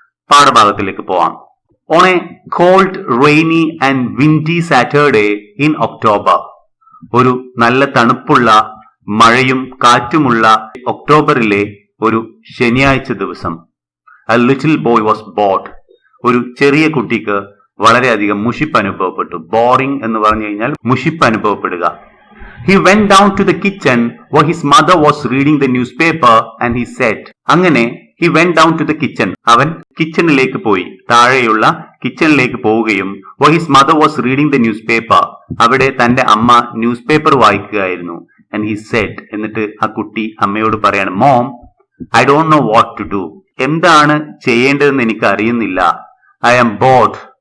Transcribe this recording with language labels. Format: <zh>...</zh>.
<ml>പാഠഭാഗത്തിലേക്ക് പോവാം.</ml> <en>on a cold, rainy and windy Saturday in October,</en> <ml>ഒരു നല്ല തണുപ്പുള്ള മഴയും കാറ്റുമുള്ള ഒക്ടോബറിലെ ഒരു ശനിയാഴ്ച ദിവസം,</ml> <en>a little boy was bored.</en> <ml>ഒരു ചെറിയ കുട്ടിക്ക് വളരെയധികം മുഷിപ്പ് അനുഭവപ്പെട്ടു. ബോറിംഗ് എന്ന് പറഞ്ഞു കഴിഞ്ഞാൽ മുഷിപ്പ് അനുഭവപ്പെടുക.</ml> <en>He went down to the kitchen where his mother was reading the newspaper and he said,</en> <ml>അങ്ങനെ</ml> <en>he went down to the kitchen,</en> <ml>അവൻ കിച്ചണിലേക്ക് പോയി, താഴെയുള്ള കിച്ചണിലേക്ക് പോവുകയും</ml> <en>where his mother was reading the newspaper,</en> <ml>അവിടെ തന്റെ അമ്മ news paper വായിക്കുകയായിരുന്നു.</ml> <en>and he said,</en> <ml>എന്നിട്ട് ആ കുട്ടി അമ്മയോട് പറയാണ്,</ml> <en>Mom, I don't know what to do.</en> <ml>എന്താണ് ചെയ്യേണ്ടതെന്ന് എനിക്ക് അറിയുന്നില്ല.</ml> <en>I am bored.</en>